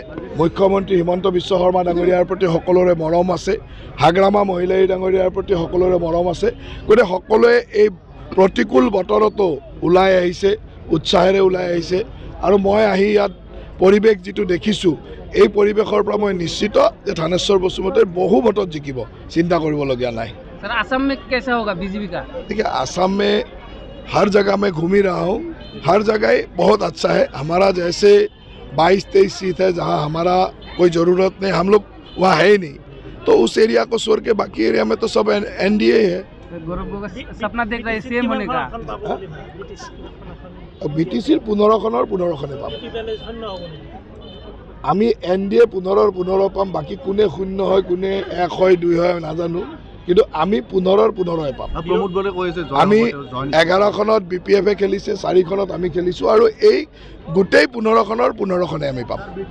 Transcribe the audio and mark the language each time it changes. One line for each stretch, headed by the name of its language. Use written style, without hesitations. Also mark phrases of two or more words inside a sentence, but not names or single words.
Assamese: মুখ্যমন্ত্ৰী হিমন্ত বিশ্ব শৰ্মা ডাঙৰীয়াৰ প্ৰতি সকলোৰে মৰম আছে, হাগ্ৰামা মহিলাই ডাঙৰীয়াৰ প্ৰতি সকলোৰে মৰম আছে। গতিকে সকলোৱে এই প্ৰতিকূল বতৰতো ওলাই আহিছে, উৎসাহেৰে ওলাই আহিছে। আৰু মই আহি ইয়াত পৰিৱেশ যিটো দেখিছোঁ, এই পৰিৱেশৰ পৰা মই নিশ্চিত যে থানেশ্বৰ বসুমতাৰী বহু ভোটত জিকিব, চিন্তা কৰিবলগীয়া নাই।
Hindi: सर असम में कैसा होगा बीजेपी का? देखिए, असम में हर जगह मैं घूम ही रहा हूँ, हर जगह बहुत अच्छा है। हमारा जैसे 22-23 सीट है जहाँ हमारा कोई ज़रूरत नहीं, हम लोग वहाँ है ही नहीं, तो उस एरिया को छोड़ के बाकी एरिया में तो सब एनडीए है। गौरव गोगोई सपना देख रहे हैं सीएम होने का।
Assamese: BTCৰ 15খনে পাম। আমি এনডিএ 15 পাম, বাকী কোনে 0 হয়, কোনে 1 হয়, 2 হয় নাজানো, কিন্তু আমি 15 পাম। আমি 11খনত BPF খেলিছে, 4খনত আমি খেলিছোঁ, আৰু এই গোটেই 15খনে আমি পাম।